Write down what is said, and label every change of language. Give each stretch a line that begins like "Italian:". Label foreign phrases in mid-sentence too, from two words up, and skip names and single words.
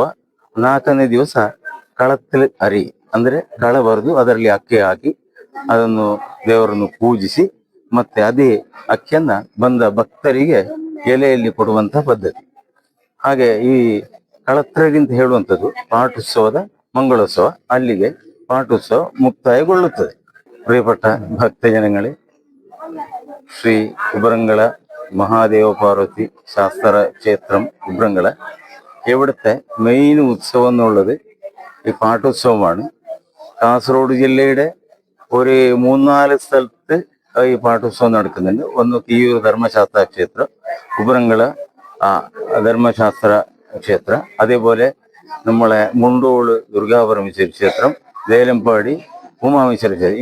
Kannada: 4ನೇ ದಿವಸ ಕಳತ್ತಲೆ ಅರಿ ಅಂದ್ರೆ ಕಳ ಬರೆದು ಅದರಲ್ಲಿ ಅಕ್ಕಿ ಹಾಕಿ ಅದನ್ನು ದೇವರನ್ನು ಪೂಜಿಸಿ ಮತ್ತೆ ಅದೇ ಅಕ್ಕಿಯನ್ನ ಬಂದ ಭಕ್ತರಿಗೆ ಎಲೆಯಲ್ಲಿ ಕೊಡುವಂತ ಪದ್ಧತಿ. ಹಾಗೆ ಈ ಕಳತ್ರಡಿ ಅಂತ ಹೇಳುವಂಥದ್ದು ಪಾಠೋತ್ಸವದ ಮಂಗಳೋತ್ಸವ. ಅಲ್ಲಿಗೆ ಪಾಠೋತ್ಸವ ಮುಕ್ತಾಯಗೊಳ್ಳುತ್ತದೆ. ಪ್ರಿಯಪಟ್ಟ ಭಕ್ತ ಜನಗಳೇ, ಶ್ರೀ
Malayalam: ഉബ്രങ്ങള മഹാദേവ പാർവതി ശാസ്ത്ര ക്ഷേത്രം ഉബ്രങ്ങള ഇവിടുത്തെ മെയിൻ ഉത്സവം എന്നുള്ളത് ഈ പാട്ടോത്സവമാണ്. കാസർഗോഡ് ജില്ലയുടെ ഒരു 3-4 സ്ഥലത്ത് ഈ പാട്ടോത്സവം നടക്കുന്നുണ്ട്. ഒന്ന് കിയൂർ ധർമ്മശാസ്ത്ര ക്ഷേത്ര, ഉബ്രങ്ങള ധർമ്മശാസ്ത്ര ക്ഷേത്ര, അതേപോലെ നമ്മളെ മുണ്ടോള് ദുർഗാപരമേശ്വരി ക്ഷേത്രം, ദേലമ്പാടി ഉമാമേശ്വരി ക്ഷേത്രം.